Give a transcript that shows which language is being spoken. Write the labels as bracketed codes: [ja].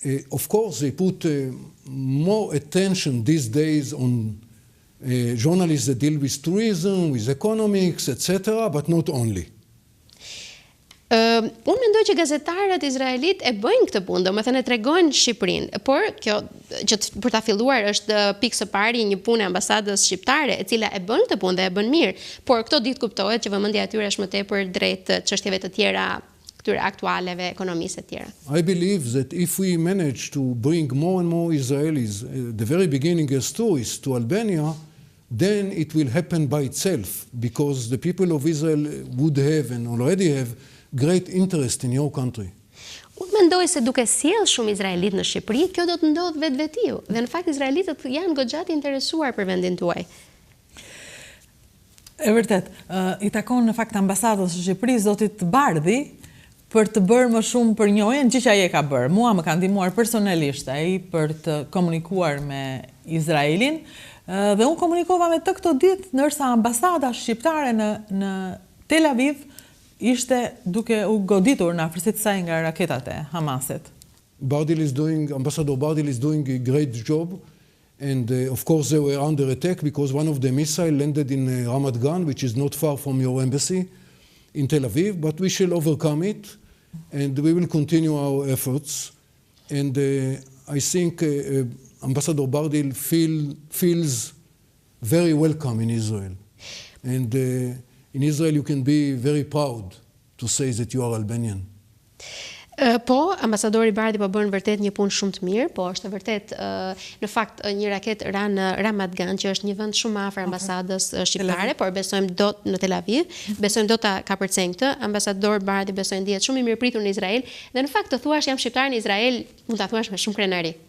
[en] Of course, they put more attention these days on journalists that deal with tourism, with economics, etc., but not only. [sq] Unë mendoj që gazetarët izraelit e bëjnë këtë punë, domethënë e tregojnë Shqipërinë, por kjo që për ta filluar është pikë së pari një punë e ambasadës shqiptare, e cila e bën këtë punë dhe e bën mirë, por këto ditë kuptohet që vëmendja e tyre është më tepër drejt çështjeve të tjera, këtyre aktualeve, ekonomisë e tjera. [en] I believe that if we manage to bring more and more Israelis at the very beginning as tourists to Albania, then it will happen by itself, because the people of Israel would have and already have great interest in your country. [sq] Unë mendoj se duke sjell shumë izraelit në Shqipëri, kjo do të ndodhë vetvetiu, dhe në fakt izraelitët janë goxha të interesuar për vendin tuaj. E vërtet, i takon në fakt ambasadës së Shqipërisë zotit Bardhi për të bërë më shumë për njohjen, gjë që ai e ka bërë. Mua më ka ndihmuar personalisht ai për të komunikuar me Izraelin, dhe unë komunikova me të këto ditë, ndërsa ambasada shqiptare në Tel Aviv ishte duke u goditur në afërsitë të saj nga raketat e Hamasit. [en] Ambassador Bardil is doing a great job, and of course they were under attack because one of the missiles landed in Ramat Gan, which is not far from your embassy in Tel Aviv, but we shall overcome it, and we will continue our efforts. And I think Ambassador Bardil feels very welcome in Israel. And in Israel you can be very proud to say that you are Albanian. [sq] Po, ambasadori Bardhi po bën vërtet një punë shumë të mirë, po është vërtet në fakt një raketë ra në Ramat Gan, që është një vend shumë afër ambasadës shqiptare, por besojmë do në Tel Aviv, besojmë do ta kapërcejnë këtë. Ambasador Bardhi besojmë ndihet shumë i mirëpritur në Izrael, dhe në fakt të thuash jam shqiptar në Izrael, mund ta thuash me shumë krenari.